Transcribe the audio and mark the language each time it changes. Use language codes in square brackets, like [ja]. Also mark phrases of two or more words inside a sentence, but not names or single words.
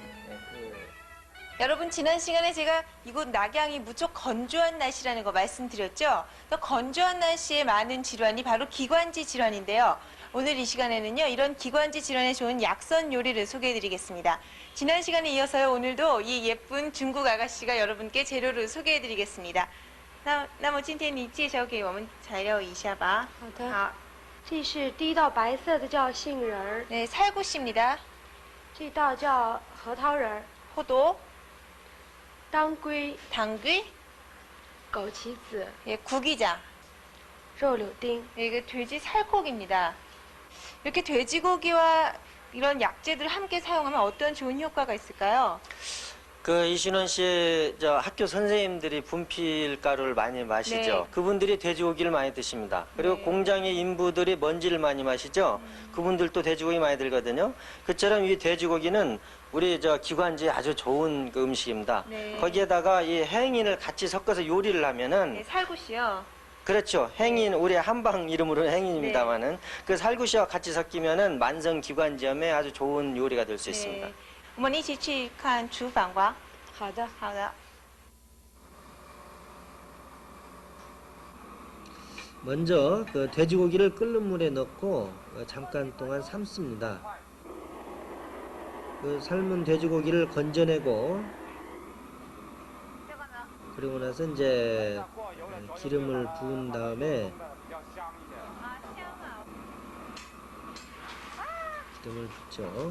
[ko] 여러분 지난 시간에 제가 이곳 낙양이 무척 건조한 날씨라는 거 말씀드렸죠. 또 건조한 날씨에 많은 질환이 바로 기관지 질환인데요. 오늘 이 시간에는요 이런 기관지 질환에 좋은 약선 요리를 소개해드리겠습니다. 지난 시간에 이어서요 오늘도 이 예쁜 중국 아가씨가 여러분께 재료를 소개해드리겠습니다. [zh] 那么今天你介绍给我们材料一下吧。好的。好，这是第一道白色的叫杏仁儿， [ko] 네 살구씨입니다. [zh] 这道叫核桃仁儿， [ko] 호도, [zh] 当归、 [ko] 당귀, [zh] 枸杞子、 [ko] 예, 구기자. [zh] 肉柳丁。 [ko] 이게 돼지 살코기입니다. 이렇게 돼지고기와 이런 약재들을 함께 사용하면 어떤 좋은 효과가 있을까요? 그 이신원 씨 저 학교 선생님들이 분필 가루를 많이 마시죠. 네. 그분들이 돼지고기를 많이 드십니다. 그리고 네. 공장의 인부들이 먼지를 많이 마시죠. 그분들도 돼지고기 많이 들거든요. 그처럼 이 돼지고기는 우리 저 기관지에 아주 좋은 그 음식입니다. 네. 거기에다가 이 행인을 같이 섞어서 요리를 하면은 네, 살구씨요. 그렇죠. 행인 우리 한방 이름으로는 행인입니다만은 그 살구씨와 같이 섞이면은 만성 기관지염에 아주 좋은 요리가 될 수 있습니다. [zh] 我们一起去看厨房吧。好的。好的。 [ko] 먼저 그 돼지고기를 끓는 물에 넣고 잠깐 동안 삶습니다. 그 삶은 돼지고기를 건져내고 그리고 나서 이제 기름을 부은 다음에 기름을 붓죠.